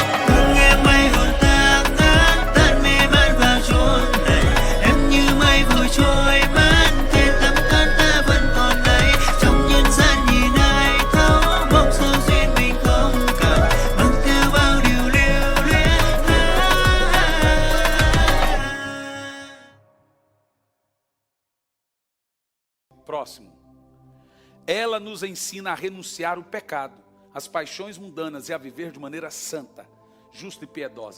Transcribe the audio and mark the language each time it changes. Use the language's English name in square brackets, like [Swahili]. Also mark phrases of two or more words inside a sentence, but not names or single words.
[Vietnamese] Thương em mây hồn ta ngát, tan mê man vào chốn này, em như mây vội trôi mất, kề tấm cán ta vẫn còn đây. Trong nhân gian nhìn ai thấu, mong sao duyên mình không cạn, mang theo bao điều lưu luyến. [Portuguese] Próximo. Ela nos ensina a renunciar o pecado, as paixões mundanas e a viver de maneira santa, justa e piedosa.